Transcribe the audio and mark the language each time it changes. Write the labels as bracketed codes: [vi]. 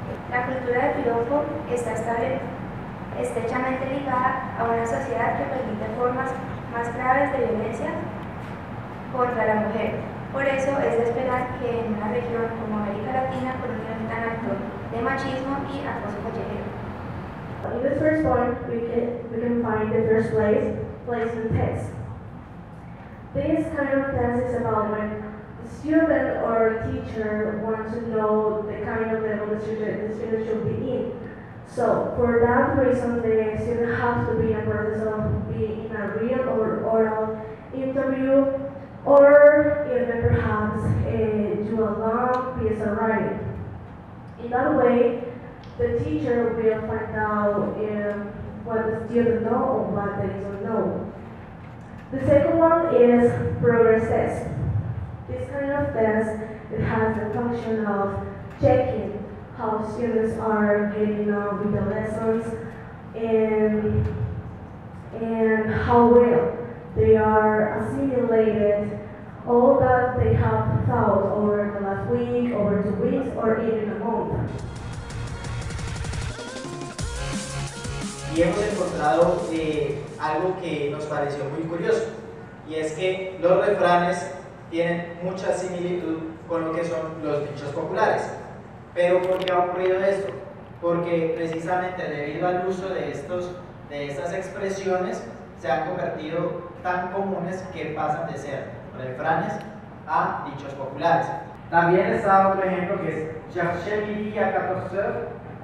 [es] La cultura del piropo está estrechamente ligada a una sociedad que permite formas más graves de violencia contra la mujer. Por eso es de esperar que en una región como América Latina, con un nivel tan alto de machismo y acoso callejero. [en] In the first point, we can find the first place in text. This kind of test is about when the student or teacher wants to know the kind of level the student should be in. So, for that reason, the student has to be in a process of being in a real or oral interview, or even perhaps do a long piece of writing. In that way, the teacher will find out what the student knows or what they don't know. The second one is progress test. This kind of test, it has the function of checking how students are getting on with the lessons and how well they are assimilated all that they have thought over the last week, over 2 weeks, or even a month. [es] Y hemos encontrado algo que nos pareció muy curioso, y es que los refranes tienen mucha similitud con lo que son los dichos populares. Pero ¿por qué ha ocurrido esto? Porque precisamente debido al uso de estas expresiones se han convertido tan comunes que pasan de ser refranes a dichos populares. También está otro ejemplo que es [fr] chercher midi à 14h,